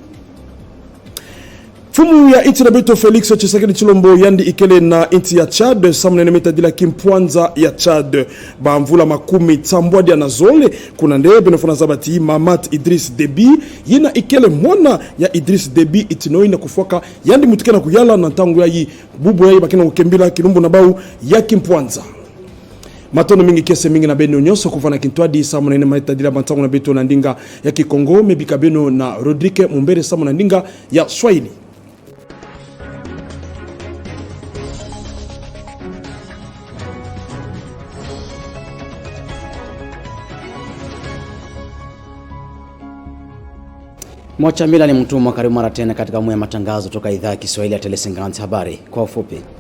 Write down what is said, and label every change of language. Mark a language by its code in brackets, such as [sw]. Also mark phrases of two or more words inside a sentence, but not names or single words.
[ktu] Fumu ya inti na beto Felix Tshisekedi Chilombo yandi ikele na inti ya Chad samune nemeta dila kimpwanza ya Chad bamvula makumi tsambwadi ya nazole kuna ndebe nofuna zabati Mamat Idris Deby yina ikele mwana ya Idris Deby itinoi na kufuaka yandi mutukena kuyala na tangu ya yi bubu ya yi bakina ukembila kilumbu na bau ya kimpwanza. Matono mingi kese mingi na beno nyoso kufana kintwadi samu na inemaita dila bantangu na beto na ndinga ya Kikongo mebika beno na Rodrigue Mumbere samu na ndinga ya Swahili. [sw] Mwacha Mila ni mtumwa karibu mara tena katika mwe matangazo toka idhaa ya Kiswahili ya Tele 50 habari kwa ufupi.